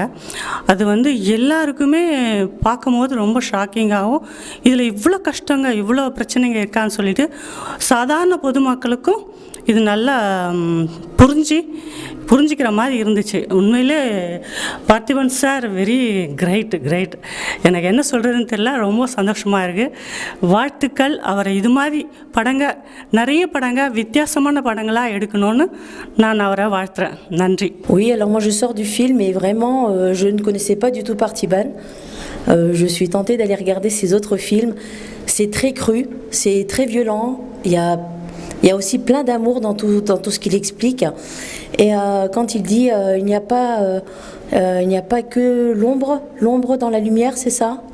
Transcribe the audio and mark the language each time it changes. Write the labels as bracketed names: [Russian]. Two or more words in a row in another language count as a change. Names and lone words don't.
[Tamil] அது வந்து எல்லாருக்குமே பார்க்கும்போது ரொம்ப ஷாக்கிங்காகவும், இதில் இவ்வளோ கஷ்டங்க இவ்வளோ பிரச்சனைங்க இருக்கான்னு சொல்லிட்டு சாதாரண பொதுமக்களுக்கும் இது நல்லா புரிஞ்சிக்கிற மாதிரி இருந்துச்சு. உண்மையிலே பார்த்திபன் சார் [English] very great. [Tamil] எனக்கு என்ன சொல்கிறதுன்னு தெரியல, ரொம்ப சந்தோஷமாக இருக்குது. வாழ்த்துக்கள். அவரை இது மாதிரி நிறைய வித்தியாசமான படங்களாக எடுக்கணும்னு நான் அவரை வாழ்த்துறேன். நன்றி. [French] Oui, alors moi je sors du film et vraiment je ne connaissais pas du tout Parthiban. Je suis tentée d'aller regarder ses autres films. C'est très cru, c'est très violent. Il y a aussi plein d'amour dans tout ce qu'il explique. Et quand il dit il n'y a pas que l'ombre dans la lumière, c'est ça.